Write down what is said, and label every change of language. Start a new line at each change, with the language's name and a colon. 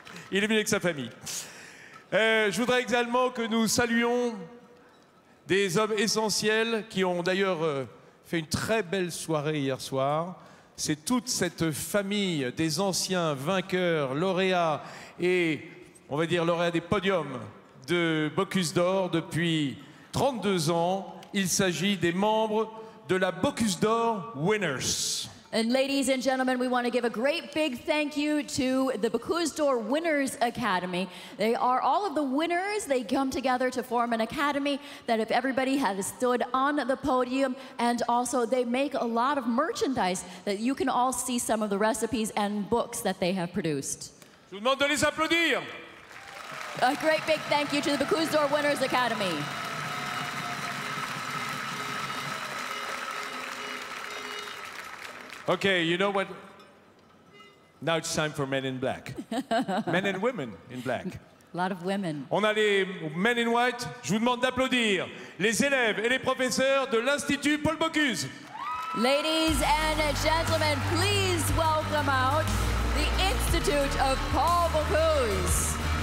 French: Il est venu avec sa famille. Je voudrais également que nous saluions des hommes essentiels qui ont d'ailleurs fait une très belle soirée hier soir. C'est toute cette famille des anciens vainqueurs, lauréats et, on va dire, lauréats des podiums de Bocuse d'Or depuis 32 ans. Il s'agit des membres de la Bocuse d'Or Winners.
English: And ladies and gentlemen, we want to give a great big thank you to the Bocuse d'Or Winners Academy. They are all of the winners. They come together to form an academy that if everybody had stood on the podium, and also they make a lot of merchandise that you can all see some of the recipes and books that they have produced.
French: Je vous demande de les applaudir.
English: A great big thank you to the Bocuse d'Or Winners Academy. Okay, you know what? Now it's time for Men in Black. Men and women in black. A lot of women.
French: On a les
English: Men in White.
French: Je vous demande d'applaudir les élèves et les professeurs de l'Institut Paul Bocuse.
English: Ladies and gentlemen, please welcome out the Institute of Paul Bocuse.